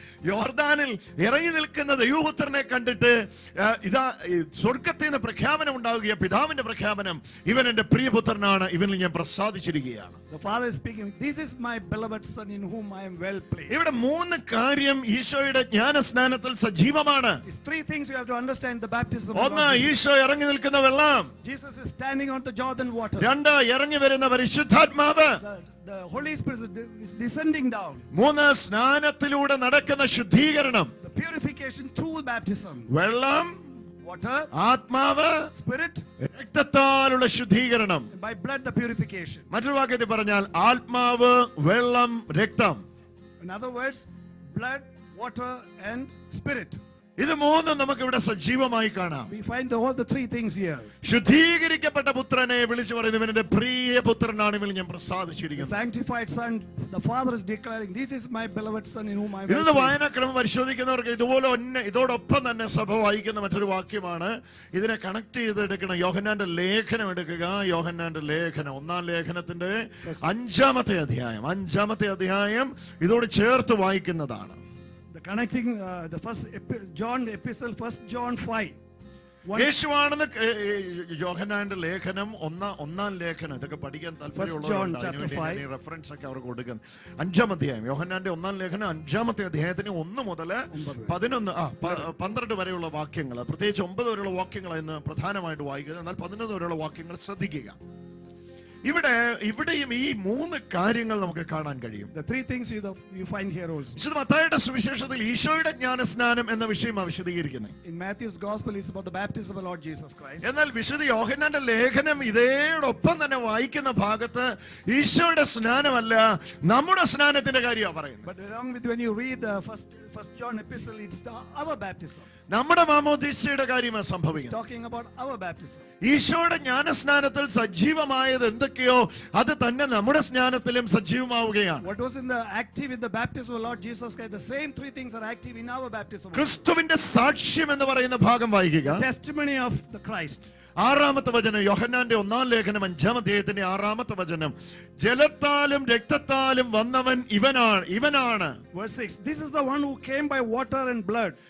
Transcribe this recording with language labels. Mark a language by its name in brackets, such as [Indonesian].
[Malayalam] യോർദാനിൽ ഇറങ്ങി നിൽക്കുന്ന ദൈവപുത്രനെ കണ്ടിട്ട് ഇതാ സ്വർഗത്തിൽ നിന്ന് പ്രഖ്യാപനം ഉണ്ടാവുക, പിതാവിന്റെ പ്രഖ്യാപനം, ഇവൻ എന്റെ പ്രിയപുത്രനാണ്, ഇവനിൽ ഞാൻ പ്രസാദിച്ചിരിക്കുകയാണ്. [English] The Father is speaking, this is my beloved Son in whom I am well pleased. [Malayalam] ഇവിടെ 3 കാര്യം ഈശോയുടെ ജ്ഞാനസ്നാനത്തിൽ സജീവമാണ്. [English] These 3 things you have to understand the baptism of [Malayalam] ഒന്ന്, [English] God. [Malayalam] ഈശോ ഇറങ്ങി നിൽക്കുന്ന വെള്ളം. [English] Jesus is standing on the Jordan water. [Malayalam] 2, ഇറങ്ങി വരുന്ന പരിശുദ്ധാത്മാവ്. [English] The Holy Spirit is descending down. [Malayalam] 3, സ്നാനത്തിലൂടെ നടക്കുന്ന ശുദ്ധീകരണം. [English] The purification through baptism. [Malayalam] വെള്ളം, [English] Water, [Malayalam] ആത്മാവ്, [English] Spirit, [Malayalam] രക്തത്താലുള്ള ശുദ്ധീകരണം. [English] and by blood the purification. [Malayalam] മറ്റൊരു വാക്യത്തിൽ പറഞ്ഞാൽ ആത്മാവ്, വെള്ളം, രക്തം. [English] In other words, blood, water and spirit. [Malayalam] ഇത് 3 നമുക്ക് ഇവിടെ സജീവമായി കാണാം. [English] We find all the 3 things here. [Malayalam] ശുദ്ധീകരിക്കപ്പെട്ട പുത്രനെ വിളിച്ചു പറയുന്നു, ഇവൻ എന്റെ പ്രിയ പുത്രനാണ്, ഇവൻ ഞാൻ [English] The [Malayalam] പ്രസാദിച്ചിരിക്കുന്നു. [English] sanctified Son, the Father is declaring, this is my beloved Son in whom I am [Malayalam] ഇത് [English] well pleased. [Malayalam] വായനാക്രമം പരിശോധിക്കുന്നവർക്ക് ഇതുപോലെ ഇതോടൊപ്പം തന്നെ സഭ വായിക്കുന്ന മറ്റൊരു വാക്യമാണ്. ഇതിനെ കണക്ട് ചെയ്തെടുക്കണം. യോഹന്നാന്റെ ലേഖനം എടുക്കുക. യോഹന്നാന്റെ ലേഖനം 1-ാം ലേഖനത്തിന്റെ 5-ാമത്തെ അധ്യായം ഇതോട് ചേർത്ത് വായിക്കുന്നതാണ്. [English] The connecting the first John epistle, 1 John 5. [Malayalam] യേശുവാണെന്ന് യോഹന്നാന്റെ ലേഖനം 1-ാം ലേഖനം ഇതൊക്കെ പഠിക്കാൻ താല്പര്യമുള്ളവരുണ്ട്. റെഫറൻസ് ഒക്കെ അവർക്ക് കൊടുക്കുന്നത് 5-ാം അധ്യായം യോഹന്നാന്റെ 1-ാം ലേഖനം 5-ാമത്തെ അധ്യായത്തിന് 1 മുതൽ 12 വരെയുള്ള വാക്യങ്ങൾ, പ്രത്യേകിച്ച് 9 വരെയുള്ള വാക്യങ്ങൾ ഇന്ന് പ്രധാനമായിട്ട് വായിക്കുന്നത്. എന്നാൽ 11 വരെയുള്ള വാക്യങ്ങൾ ശ്രദ്ധിക്കുക. ഇവിടെയും ഈ 3 കാര്യങ്ങൾ നമുക്ക് കാണാൻ കഴിയും. [English] The 3 things you find here also. [Malayalam] വിശുദ്ധ മത്തായിയുടെ സുവിശേഷത്തിൽ ഈശോയുടെ ജ്ഞാനസ്നാനം എന്ന വിഷയമാണ് വിശദീകരിക്കുന്നത്. [English] In Matthew's gospel it's about the baptism of Lord Jesus Christ. [Malayalam] എന്നാൽ വിശുദ്ധ യോഹന്നാന്റെ ലേഖനം ഇതോടൊപ്പം തന്നെ വായിക്കുന്ന ഭാഗത്ത് ഈശോയുടെ സ്നാനമല്ല, നമ്മുടെ സ്നാനത്തിന്റെ കാര്യമാണ് പറയുന്നത്. [English] But along with when you read first John epistle, it's our baptism. [Malayalam] നമ്മുടെ മാമോദീസയുടെ കാര്യമാണ് സംഭവിക്കുന്നത്. [English] It's talking about our baptism. [Malayalam] ഈശോയുടെ ജ്ഞാനസ്നാനത്തിൽ സജീവമായത് എന്തൊക്കെയോ അത് തന്നെ നമ്മുടെ സ്നാനത്തിലും സജീവമാവുകയാണ്. [English] What was active in the baptism of Lord Jesus Christ, the same 3 things are active in our baptism. [Malayalam] ക്രിസ്തുവിന്റെ സാക്ഷ്യം എന്ന് പറയുന്ന ഭാഗം വായിക്കുക. [English] Testimony of the Christ. [Malayalam] 6-ാമത്തെ വചനം യോഹന്നാന്റെ 1-ാം ലേഖനം 5-ാം അധ്യായത്തിന്റെ 6-ാമത്തെ വചനം, ജലത്താലും രക്തത്താലും വന്നവൻ ഇവനാണ്. [English] Verse 6, this is the one who came by water and blood.